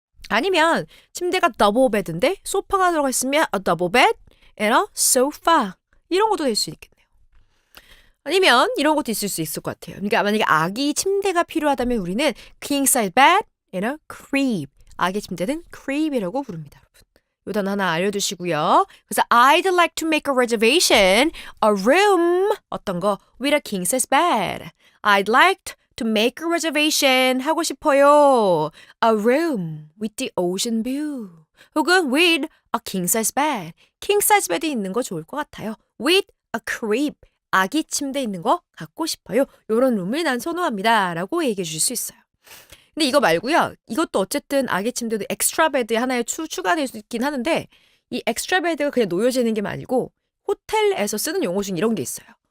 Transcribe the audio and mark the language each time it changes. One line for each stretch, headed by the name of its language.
Korean: 아니면 침대가 더블 베드인데 소파가 들어가 있으면
English: a double bed and a sofa
Korean: 이런 것도 될 수 있겠네요. 아니면 이런 것도 있을 수 있을 것 같아요. 그러니까 만약에 아기 침대가 필요하다면 우리는
English: king size bed and a crib.
Korean: 아기 침대는 crib이라고 부릅니다, 여러분. 요 단어 하나 알려두시고요.
English: 그래서 I'd like to make a reservation, a room
Korean: 어떤 거
English: with a king size bed. I'd like to make a reservation
Korean: 하고 싶어요.
English: A room with the ocean view.
Korean: 혹은
English: with a king size bed.
Korean: king size bed이 있는 거 좋을 것 같아요.
English: With a crib.
Korean: 아기 침대 있는 거 갖고 싶어요. 요런 룸을 난 선호합니다. 라고 얘기해 주실 수 있어요. 근데 이거 말고요. 이것도 어쨌든 아기 침대도 엑스트라 베드에 하나에 추가될 수 있긴 하는데 이 엑스트라 베드가 그냥 놓여지는 게 아니고 호텔에서 쓰는 용어 중에 이런 게 있어요.